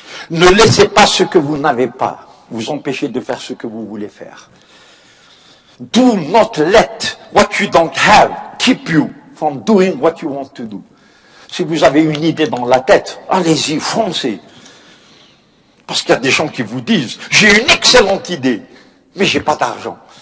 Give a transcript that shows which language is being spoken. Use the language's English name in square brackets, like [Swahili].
[French] Ne laissez pas ce que vous n'avez pas vous empêcher de faire ce que vous voulez faire. [English] Do not let what you don't have keep you from doing what you want to do. [French] Si vous avez une idée dans la tête, allez-y, foncez. Parce qu'il y a des gens qui vous disent, j'ai une excellente idée, mais j'ai pas d'argent.